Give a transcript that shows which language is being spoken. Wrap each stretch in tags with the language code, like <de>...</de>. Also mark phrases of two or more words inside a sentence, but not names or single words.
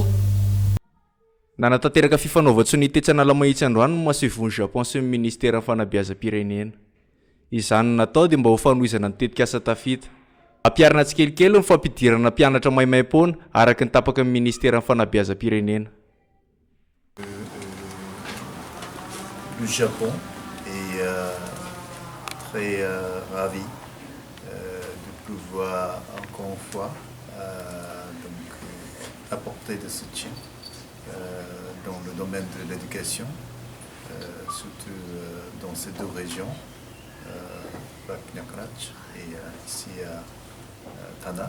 <mg>Nanatanteraka fifanaovan-tsony tetsy Analamahitsy Androany no Masevon Japon sy ny ministera fanabeazam-pirenena. Izany natao dia mba ho fanohizana ny tetika asa tafita. Ampiarina tsikelikely ny fampidirana mpianatra maimaim-poana araka ny tapaka ny ministera fanabeazam-pirenena.</mg> <fr>Le Japon est très ravi de pouvoir encore une fois apporter des soutiens dans le domaine de l'éducation, surtout dans ces deux régions, Vaknakrach et ici à Tana.</fr>